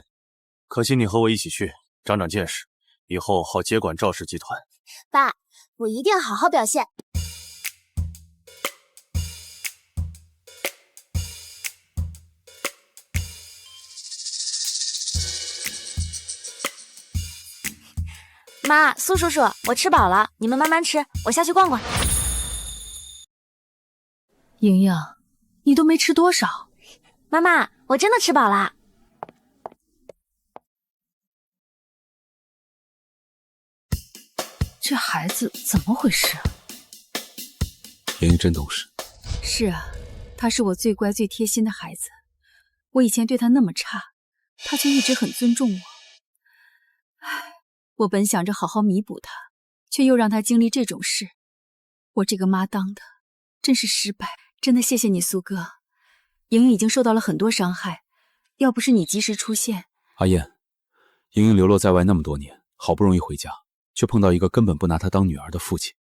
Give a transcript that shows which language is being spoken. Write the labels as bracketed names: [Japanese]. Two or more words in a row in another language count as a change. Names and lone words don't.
[Chinese] 可惜你和我一起去，長長見識，以後好接管趙氏集團。爸，我一定好好表現。媽，蘇叔叔，我吃飽了，你們慢慢吃，我下去逛逛。瑩瑩，你都沒吃多少。媽媽，我真的吃飽了。這孩子怎麼回事？瑩瑩真懂事。是啊，他是我最乖最貼心的孩子。我以前對他那麼差，他卻一直很尊重我。唉，我本想着好好彌補他，卻又讓他經歷這種事。我這個媽當的真是失敗。真的謝謝你，蘇哥。瑩瑩已經受到了很多傷害，要不是你及時出現。阿燕，瑩瑩流落在外那麼多年，好不容易回家，卻碰到一個根本不拿她當女兒的父親。